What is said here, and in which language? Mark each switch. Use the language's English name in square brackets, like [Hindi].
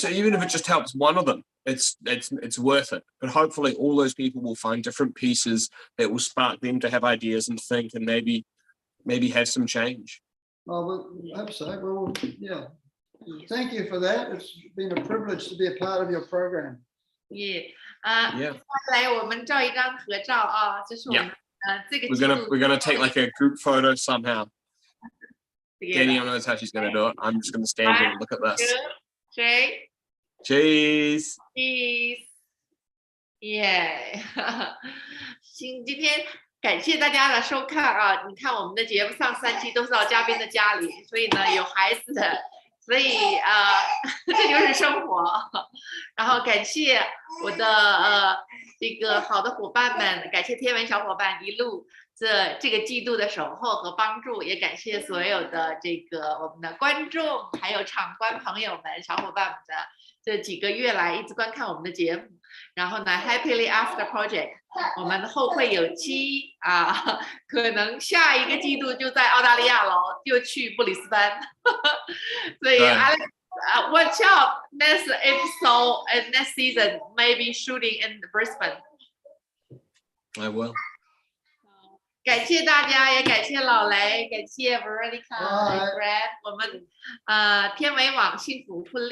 [English] so even if it just helps one of them, it's worth it. But hopefully all those people will find different pieces that will spark them to have ideas and think and maybe have some change. Oh, well, I hope so. Well, yeah. Thank you for that. It's been a privilege to be a part of your program. Yeah. Yeah. [Chinese] 来，我们照一张合照啊，这是我们这个 [English] We're gonna take like a group photo somehow. Danielle together. knows how she's gonna do it. I'm just gonna stand here and look at this. Jay, Cheese. cheese. Yeah. [Chinese] 今天感谢大家的收看啊！你看我们的节目上3期都是到嘉宾的家里，所以呢有孩子的，所以这就是生活。然后感谢我的这个好的伙伴们，感谢天文小伙伴一路这个季度的守候和帮助，也感谢所有的这个我们的观众还有场观朋友们、小伙伴们的这几个月来一直观看我们的节目。然后呢 ，Happily After Project， 我们后会有期啊，可能下一个季度就在澳大利亚了，就去布里斯班。 [English] 所以 Alex, watch out next episode and next season maybe shooting in Brisbane. I will. [Chinese] 感谢大家，也感谢老雷，感谢 Veronica 和 Brad， 我们天维网幸福婚恋。